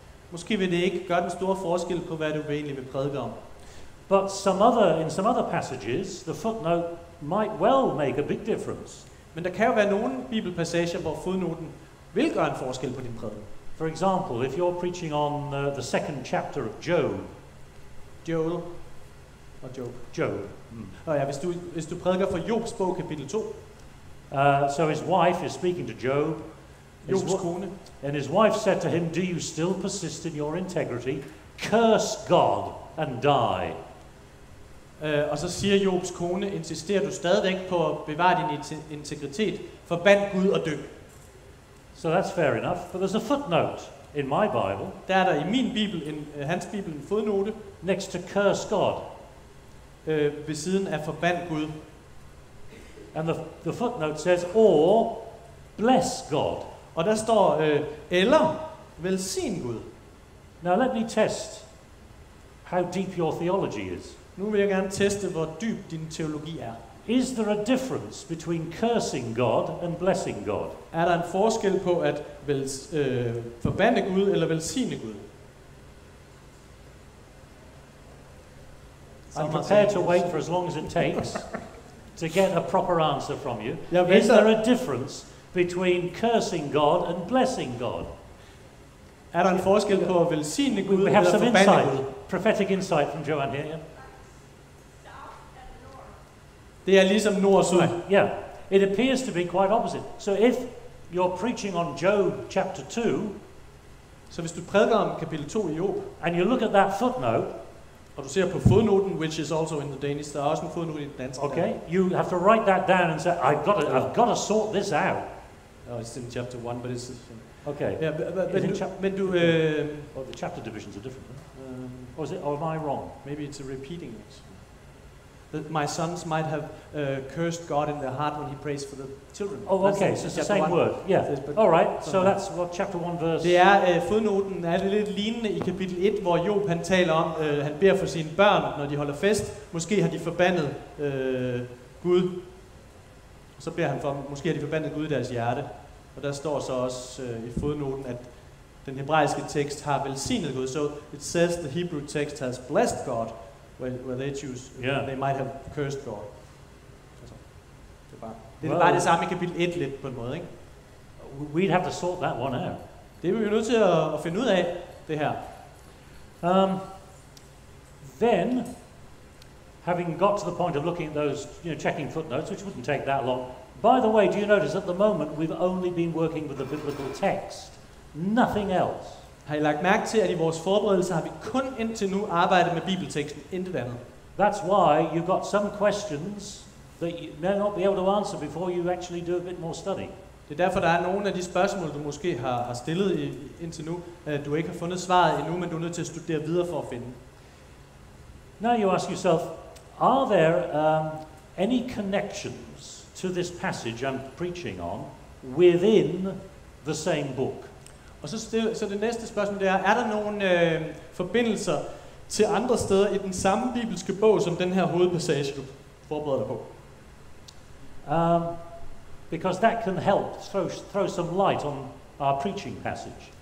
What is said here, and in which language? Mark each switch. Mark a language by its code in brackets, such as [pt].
[da] Måske vil det ikke gøre den store forskel på, hvad du egentlig vil prædike om. [en] But in some other passages, the footnote might well make a big difference. [da] Men der kan jo være nogle bibelpassager, hvor fodnoten vil gøre en forskel på din prædiken. [en] For example, if you're preaching on the second chapter of Job. [da] Joel og Job. Job. Og ja, hvis du prædiker fra Jobs bog, kapitel 2. [en] So his wife is speaking to Job. [da] Jobs kone. [en] And his wife said to him, do you still persist in your integrity? Curse God and die. [da] Og så siger Jobs kone, insisterer du stadigvæk på at bevare din integritet, forband Gud og dø. [en] So that's fair enough, but there's a footnote in my Bible. [da] Der er der i min bibel, hans bibel, en fodnote. [en] Next to curse God. [da] Ved siden af forband Gud. [en] And the footnote says, or bless God. [da] Og der står, eller velsign Gud. [en] Now let me test how deep your theology is. [da] Nu vil jeg gerne teste, hvor dyb din teologi er. [en] Is there a difference between cursing God and blessing God? [da] Er der en forskel på at forbande Gud eller velsigne Gud? [en] I'm prepared to wait for as long as it takes to get a proper answer from you. Is there a difference between cursing God and blessing God? [da] Er der en forskel på at velsigne Gud [en] We have [da] eller [en] some [da] forbande Gud? [en] Prophetic insight from Joanne here. Yeah? [da] Det er ligesom nord og syd. [en] Yeah, it appears to be quite opposite. So if you're preaching on Job chapter 2, [da] så hvis du prædiker om kapitel 2 i Job, [en] and you look at that footnote, [da] og du ser på fodnoten, [en] which is also in the Danish, [da] der er også en fodnote i den danske. [en] Okay, you have to write that down and say, I've got to sort this out. Oh, it's in chapter 1, but it's okay. Yeah, but [da] du [en] well, the chapter divisions are different. Or am I wrong? Maybe it's a repeating it. That my sons might have cursed God in their heart when he prays for the children. Oh, okay, so it's the same word. Yeah. All right. So that's what chapter 1 verse. [da] Det er fodnoten er lidt lignende i kapitel 1, hvor Job han taler om, han beder for sine børn, når de holder fest. Måske har de forbandet Gud. Og så beder han for, måske har de forbandet Gud i deres hjerte. Og der står så også i fodnoten, at den hebraiske tekst har velsignet Gud. [en] So it says the Hebrew text has blessed God. Where they choose, they might have cursed God. [da] Altså, det er bare det samme i kapitel 1 lidt på en måde, ikke? [en] We'd have to sort that one out. [da] Det er vi jo nødt til at finde ud af, det her. [en] Then, having got to the point of looking at those, checking footnotes, which wouldn't take that long. By the way, do you notice at the moment we've only been working with the biblical text, nothing else? [da] Har I lagt mærke til, at i vores forberedelser har vi kun indtil nu arbejdet med bibelteksten, intet andet? [en] That's why you got some questions that you may not be able to answer before you actually do a bit more study. [da] Det er derfor, der er nogle af de spørgsmål, du måske har stillet indtil nu, du ikke har fundet svaret endnu, men du er nødt til at studere videre for at finde. [en] Now you ask yourself, are there any connections to this passage I'm preaching on within the same book? [da] Og så det næste spørgsmål, det er der nogle forbindelser til andre steder i den samme bibelske bog, som den her hovedpassage, du forbereder dig på? [en] Because that can help throw some light on our preaching passage.